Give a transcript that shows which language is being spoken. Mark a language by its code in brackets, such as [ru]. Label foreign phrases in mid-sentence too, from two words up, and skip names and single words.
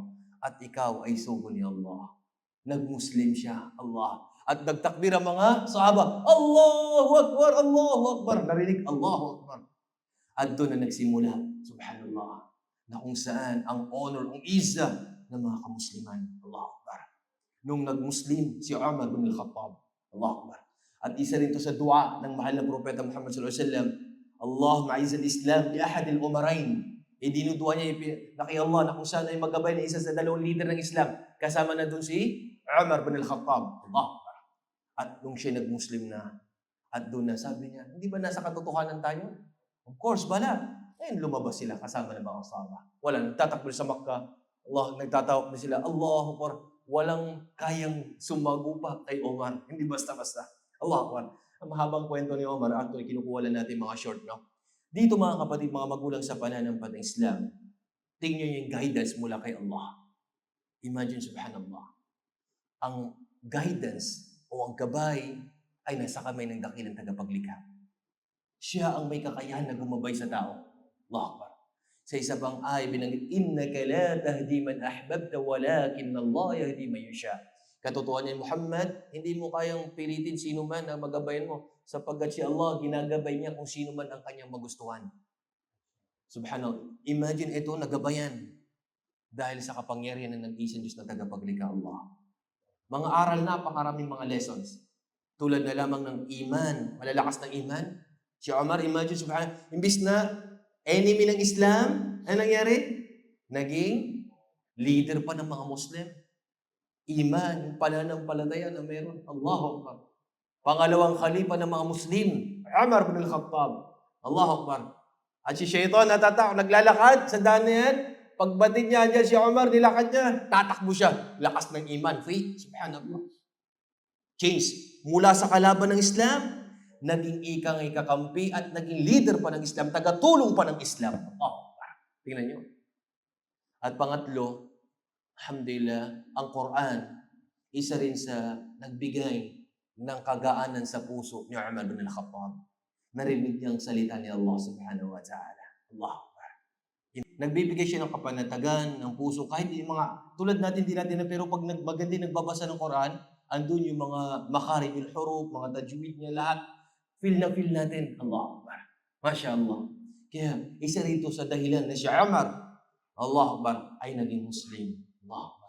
[tl] At ikaw ay sugo ni Allah. Nag-Muslim siya, Allah. At nagtakbir ang mga sahaba, [ar] الله أكبر، الله أكبر. Narinig, الله أكبر. [tl] At doon na nagsimula, subhanallah, na kung saan ang honor, ang izza ng mga kamusliman. [ar] الله أكبر. [tl] Nung nag-Muslim, si Umar bin al-Khattab. [ar] الله أكبر. [tl] At isa rin to sa dua ng mahal na Propeta Muhammad [ar] صلى الله عليه وسلم, اللهم أعز الإسلام لأحد العمرين. [tl] Dinudua niya na kay Allah na kung saan ay magabay na isa sa dalawang leader ng Islam. Kasama na doon si Umar bin al-Khattab. Allah. At nung siya nag-Muslim na, at doon na sabi niya, hindi ba nasa katotohanan tayo? [en] Of course, bala. [tl] Ngayon lumabas sila kasama ng mga sahaba. Wala, nagtatakbo sa Makkah. Allah, nagtatawag na sila, [ar] الله أكبر. [tl] Walang kayang sumagupa kay Omar. Hindi basta-basta. [ar] الله أكبر. [tl] Ang mahabang kwento ni Omar, actually kinukuha lang natin mga short, no? Dito mga kapatid, mga magulang sa pananampal ng Islam, tingnan niyo yung guidance mula kay Allah. Imagine, subhanallah, ang guidance o ang gabay ay nasa kamay ng dakilang tagapaglikha. Siya ang may kakayahan na gumabay sa tao. [ar] الله أكبر. [tl] Sa isa pang ay binanggit, [ar] إنك لا تهدي من أحببت ولكن الله يهدي من يشاء. [tl] Katotohanan ni Muhammad, hindi mo kayang pilitin sino man na magabayan mo sapagkat si Allah ginagabay niya kung sino man ang kanyang magustuhan. Subhanallah. Imagine ito, nagabayan dahil sa kapangyarihan ng nag-iisang Diyos na tagapaglikha Allah. Mga aral, napakaraming mga lessons. Tulad na lamang ng iman, malalakas ng iman. Si Umar, imagine, subhanallah, imbis na enemy ng Islam, ano nangyari? Naging leader pa ng mga Muslim. Iman, yung pananampalataya na meron. [ar] الله أكبر. [tl] Pangalawang khalifa ng mga Muslim, Umar bin al-Khattab. [ar] الله أكبر. [tl] At si Shaitan naglalakad sa daan na yan. Pagbatid niya dyan si Umar, nilakad niya, tatakbo siya. Lakas ng iman, faith, subhanallah. Change. Mula sa kalaban ng Islam, naging ikang ikakampi at naging leader pa ng Islam, tagatulong pa ng Islam. Oh, tingnan niyo. At pangatlo, alhamdulillah, ang Quran, isa rin sa nagbigay ng kagaanan sa puso ni Umar bin al-Khattab. Narinig niyang salita ni Allah [ar] سبحانه وتعالى. [tl] Allah. Nagbibigay siya ng kapanatagan, ng puso, kahit yung mga, tulad natin, di natin na, pero pag maganda nagbabasa ng Quran, andun yung mga makarijul huruf, mga tajwid niya, lahat, feel natin, [ar] الله أكبر. ما شاء الله. [tl] Kaya, isa rito sa dahilan na si Umar, [ar] الله أكبر, [tl] ay naging Muslim. [ar] الله أكبر.